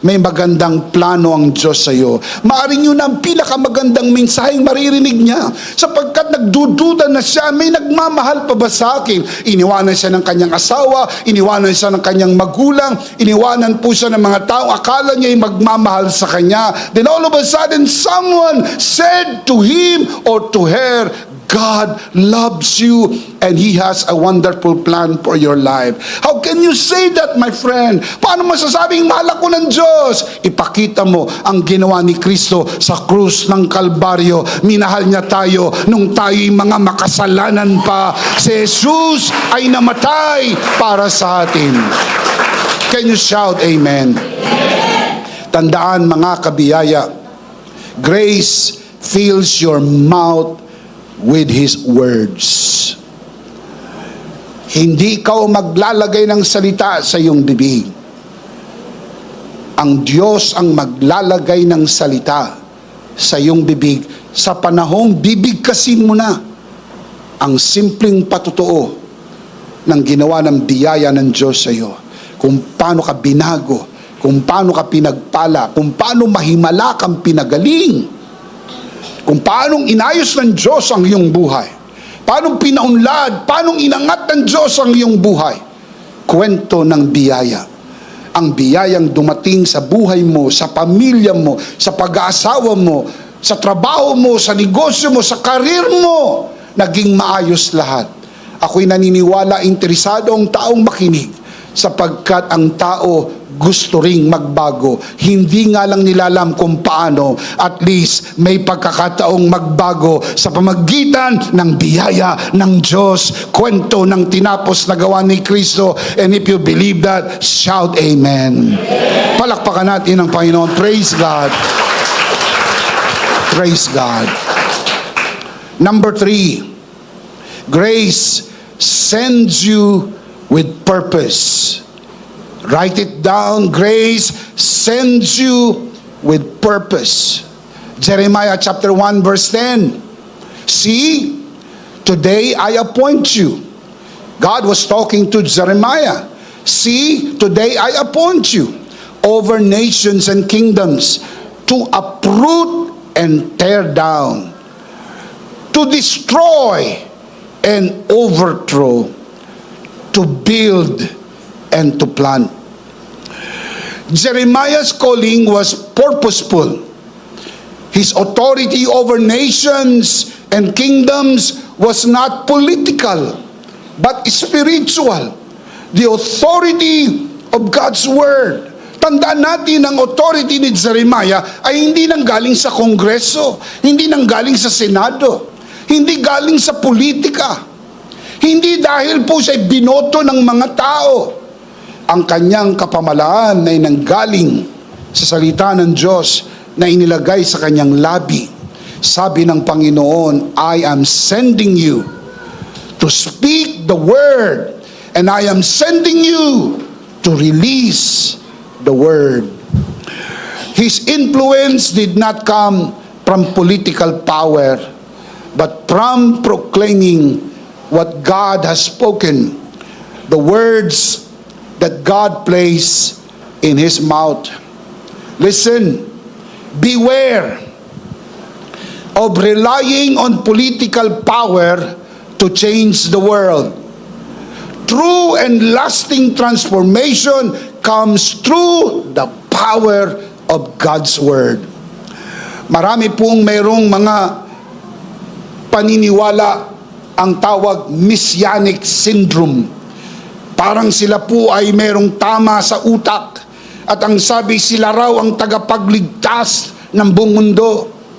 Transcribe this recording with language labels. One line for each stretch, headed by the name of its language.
Filipino: May magandang plano ang Diyos sa iyo. Maaring yun ang pinakamagandang mensaheng maririnig niya, sapagkat nagdududa na siya, may nagmamahal pa ba sa akin? Iniwanan siya ng kanyang asawa, iniwanan siya ng kanyang magulang, iniwanan po siya ng mga tao, akala niya ay magmamahal sa kanya.
English: Then all of a sudden, someone said to him or to her, God loves you and He has a wonderful plan for your life. How can you say that, my friend?
Filipino: Paano masasabing mahal ako ng Diyos? Ipakita mo ang ginawa ni Kristo sa krus ng Kalbaryo. Minahal niya tayo nung tayo'y mga makasalanan pa. Si Jesus ay namatay para sa atin.
English: Can you shout amen?
Filipino: Tandaan mga kabiyaya,
English: grace fills your mouth with His words.
Filipino: Hindi ikaw maglalagay ng salita sa iyong bibig. Ang Diyos ang maglalagay ng salita sa iyong bibig sa panahong bibigkasin mo na ang simpleng patotoo ng ginawa ng biyaya ng Diyos sa iyo. Kung paano ka binago, kung paano ka pinagpala, kung paano mahimala kang pinagaling, kung paanong inayos ng Diyos ang iyong buhay, paanong pinaunlad, paanong inangat ng Diyos ang iyong buhay. Kwento ng biyaya. Ang biyayang dumating sa buhay mo, sa pamilya mo, sa pag-aasawa mo, sa trabaho mo, sa negosyo mo, sa karir mo, naging maayos lahat. Ako'y naniniwala, interesado ang taong makinig, sapagkat ang tao gusto ring magbago. Hindi nga lang nilalam kung paano. At least may pagkakataong magbago sa pamagitan ng biyaya ng Diyos. Kwento ng tinapos na gawa ni Kristo.
English: And if you believe that, shout amen.
Filipino: Palakpakan natin ang Panginoon.
English: Praise God. Praise God. Number 3, grace sends you with purpose. Write it down. Grace sends you with purpose. Jeremiah chapter 1 verse 10. See, today I appoint you. God was talking to Jeremiah. See, today I appoint you over nations and kingdoms to uproot and tear down, to destroy and overthrow, to build and to plant. Jeremiah's calling was purposeful. His authority over nations and kingdoms was not political, but spiritual. The authority of God's Word.
Filipino: Tandaan natin, ang authority ni Jeremiah ay hindi nanggaling sa Kongreso, hindi nanggaling sa Senado, hindi galing sa politika, hindi dahil po siya binoto ng mga tao. Ang kanyang kapamalaan ay nanggaling sa salita ng Diyos na inilagay sa kanyang labi. Sabi ng Panginoon,
English: I am sending you to speak the word, and I am sending you to release the word. His influence did not come from political power, but from proclaiming what God has spoken, the words that God placed in his mouth. Listen, beware of relying on political power to change the world. True and lasting transformation comes through the power of God's Word.
Filipino: Marami pong mayroong mga paniniwala ang tawag messianic syndrome. Parang sila po ay mayroong tama sa utak at ang sabi sila raw ang tagapagligtas ng buong mundo.